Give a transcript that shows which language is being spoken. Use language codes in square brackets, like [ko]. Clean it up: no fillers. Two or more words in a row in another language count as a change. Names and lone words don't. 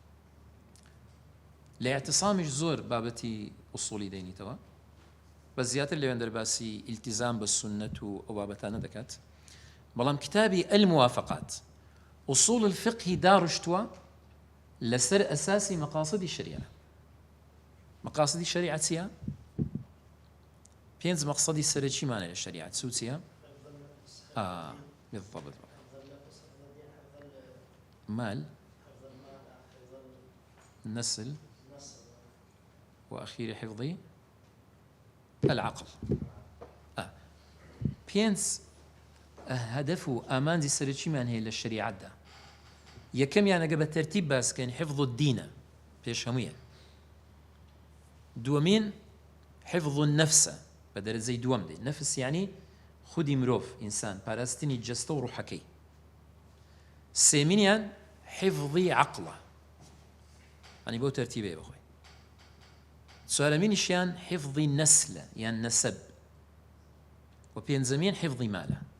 [ckb] لە اعتصامیش زۆر بابەتی ئوسوڵی دەینیتەوە، بە زیاتر لەوێن دەرباسی ئیلتیزام بە سونەت و ئەو بابەتانە دەکات. بەڵام کتابی الموافقات [ar] ئوسوڵ الفقهی [ckb] داڕشتووە لەسەر ئەساسی مەقاصدی شەریعە. مەقاصدی شەریعە چییە؟ 5 مەقصدی سەرەکیمانە لە شەریعە، چییە؟ بالضبط. [ar] مال، نسل، وأخير حفظي العقل. [ckb] 5 هدف و ئامانجی سەرەکیمان هەیە لە شەریعەتدا. یەکەمیان ئەگە بە تەرتیب باسکەین [ar] حفظ الدینە، [ckb] پێش هەموویە. دووەمین [ar] حفظ النفس، [ckb] بە دەرەجەی دووەم دێ. نەفس یعنی خودی مرۆڤ، ئینسان، پاراستنی جەستە و ڕوحەکەی. سێمینیان حفظی عقڵە، ئەنی بەو تەرتیبەیە بخۆی. چوارەمینیشیان حفظی نەسلە یان نەسەب، و پێنجەمیان حفظی مالە.